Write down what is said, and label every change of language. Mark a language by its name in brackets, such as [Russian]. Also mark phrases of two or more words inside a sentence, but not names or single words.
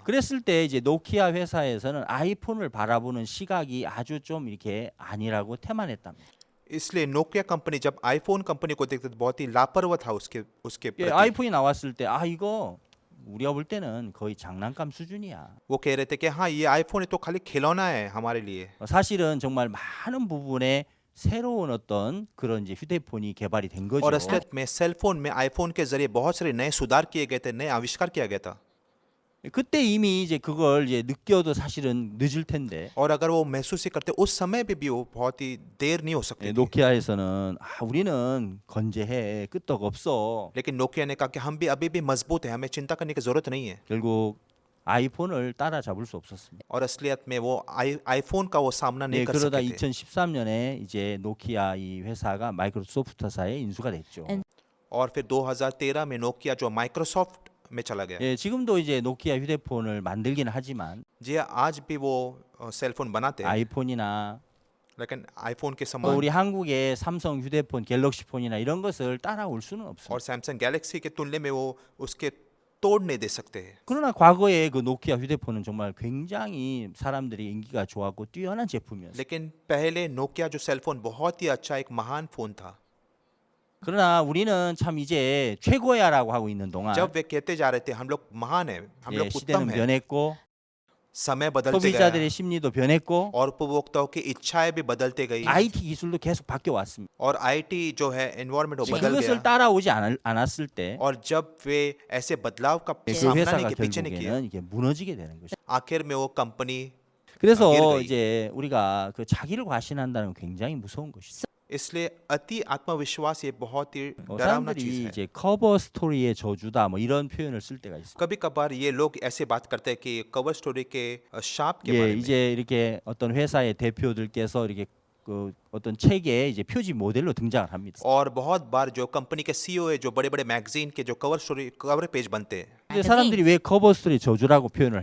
[Korean] 그랬을 때 이제 노키아 회사에서는 아이폰을 바라보는 시각이 아주 좀 이렇게 아니라고 태만했답니다. [Hindi] इसलिए नोकिया कंपनी जब आईफोन कंपनी को देखते तो बहुत ही लापरवाह था उसके [Korean] 예, [Hindi] प्रति [Korean] 아이폰이 나왔을 때 아 이거 우리가 볼 때는 거의 장난감 수준이야. [Hindi] वो कह रहे थे कि हाँ ये आईफोन तो खाली खिलौना है हमारे लिए [Korean] 사실은 정말 많은 부분에 새로운 어떤 그런 이제 휴대폰이 개발이 된 거죠. [Hindi] और असलियत में सेलफोन में आईफोन के जरिए बहुत सारे नए सुधार किए गए थे नए आविष्कार किया गया था [Korean] 그때 이미 이제 그걸 이제 느껴도 사실은 늦을 텐데 [Hindi] और अगर वो महसूस ही करते उस समय पे भी वो बहुत ही देर नहीं हो सकती [Korean] 예, [Hindi] थी। [Korean] 노키아에서는 아, 우리는 건재해 끄떡 없어. [Hindi] लेकिन नोकिया ने कहा कि हम भी अभी भी मजबूत है हमें चिंता करने की जरूरत नहीं है [Korean] 결국 아이폰을 따라잡을 수 없었습니다. [Hindi] और असलियत में वो आईफोन का वो सामना नहीं [Korean] 네, [Hindi] कर [Korean] 그러다 [Hindi] सके थे [Korean] 2013년에 이제 노키아 이 회사가 마이크로소프트사에 인수가 됐죠. [Hindi] और फिर 2013 में नोकिया जो माइक्रोसॉफ्ट में चला गया [Korean] 예, 지금도 이제 노키아 휴대폰을 만들기는 하지만 [Hindi] जी हाँ, आज भी वो सेलफोन बनाते हैं [Korean] 아이폰이나 [Hindi] लेकिन आईफोन के [Korean] 또 [Hindi] समान [Korean] 우리 한국의 삼성 휴대폰, 갤럭시폰이나 이런 것을 따라올 수는 없습니다. [Hindi] और सैमसंग गैलेक्सी के तुलने में वो उसके तोड़ नहीं दे सकते हैं [Korean] 그러나 과거에 그 노키아 휴대폰은 정말 굉장히 사람들이 인기가 좋았고 뛰어난 제품이었어요. [Hindi] लेकिन पहले नोकिया जो सेलफोन बहुत ही अच्छा एक महान फोन था [Korean] 그러나 우리는 참 이제 최고야라고 하고 있는 동안 [Hindi] जब वे कहते जा रहे थे हम लोग महान है हम [Korean] 예, [Hindi] लोग उत्तम [Korean] 시대는 [Hindi] है [Korean] 변했고 [Hindi] समय बदलते गया [Korean] 소비자들의 심리도 변했고 [Hindi] और उपभोक्ताओं की इच्छाएं भी बदलते गई [Korean] IT 기술도 계속 바뀌어 왔습니다. [Hindi] और आईटी जो है एनवायरनमेंट वो बदल [Korean] 그것을 [Hindi] गया [Korean] 따라오지 않았을 때 그 [Hindi] और जब वे ऐसे बदलाव का [Korean] 그 [Hindi] सामना नहीं [Korean] 회사가 [Hindi] किया पीछे नहीं किया [Korean] 결국에는 이게 무너지게 되는 것이죠. [Hindi] आखिर में वो कंपनी [Korean] 그래서 아기를 이제 우리가 그 자기를 과신한다는 건 굉장히 무서운 것이죠. [Hindi] इसलिए अति आत्मविश्वास ये बहुत ही डरावना चीज [Korean] 사람들이 [Hindi] है [Korean] 이제 커버 스토리의 저주다 뭐 이런 표현을 쓸 때가 있어요. [Hindi] कभी कभार ये लोग ऐसे बात करते हैं कि [English] cover story [Hindi] के शाप के [Korean] 예, [Hindi] बारे में [Korean] 이제 이렇게 어떤 회사의 대표들께서 이렇게 그 어떤 책에 이제 표지 모델로 등장을 합니다. [Hindi] और बहुत बार जो कंपनी के सीईओ है जो बड़े बड़े मैगजीन के जो [English] cover page [Hindi] बनते हैं [Korean] 근데 사람들이 왜 커버 스토리 저주라고 표현을